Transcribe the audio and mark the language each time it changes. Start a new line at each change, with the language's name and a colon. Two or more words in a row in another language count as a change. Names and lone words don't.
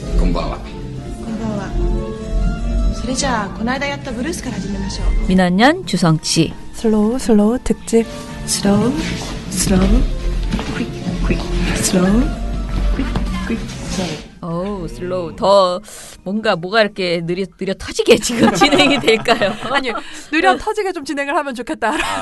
Japanese: んばんは。こんばんは。それじゃあこの間やったブルースから始めましょう。
Korean: 민원년 주성치.
English: slow slow 특집. slow slow quick quick slow quick quick slow.
Korean: 어우, 슬로우. 더 뭐가 이렇게 느려 터지게 지금 진행이 될까요? 아니, 느려 터지게 좀 진행을 하면 좋겠다.